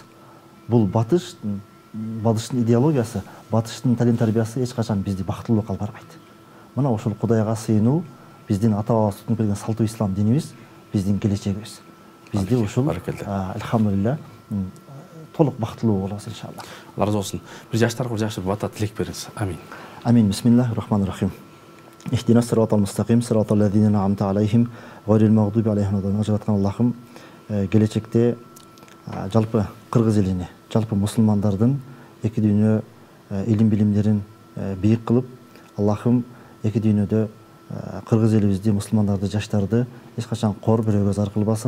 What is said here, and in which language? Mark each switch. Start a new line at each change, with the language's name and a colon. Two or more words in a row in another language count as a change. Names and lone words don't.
Kyrgyz: Бул батыштын идеологиясы, батыштын талим тарбиясы эч качан бизди бактылуулукка алып барбайт. Мына ушул Кудайга сыйынуу биздин ата-бабабыз тутунуп келген салтуу ислам динибиз биздин келечегибиз. Бизди ушул алхамдулилля толук бактылуу болобуз иншалла. Алла разы болсун. Бир жаштарга жакшы бата тилек бериңиз. Амин. Амин.
Arabic: بسم الله الرحمن الرحيم. اهدنا الصراط المستقيم صراط الذين أنعمت عليهم غير المغضوب عليهم و
Kyrgyz: ажраткан Аллахым, келечекте жалпы кыргыз элини, жалпы мусулмандардын эки дүйнө илим билимдерин бийик кылып, Аллахым эки дүйнөдө кыргыз элибизди, мусулмандарды, жаштарды эч качан кор бирөөгө зар кылбасын.